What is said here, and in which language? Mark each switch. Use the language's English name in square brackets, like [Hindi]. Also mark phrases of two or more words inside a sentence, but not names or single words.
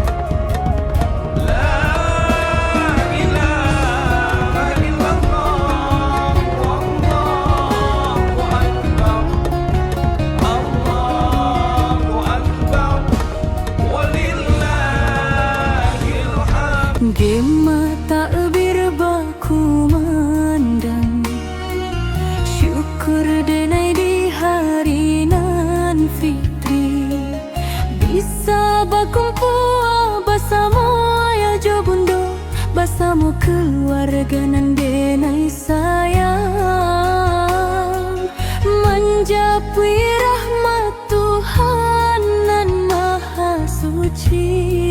[Arabic] لا إله إلا الله والله أكبر الله أكبر ولله الحمد. [Minangkabau] Gema takbir baku mandang, syukur denai di hari nan fitri, bisa berkumpul bersama ayah jo bundo, bersama keluarga nan denai sayang, menjapui rahmat Tuhan nan maha suci.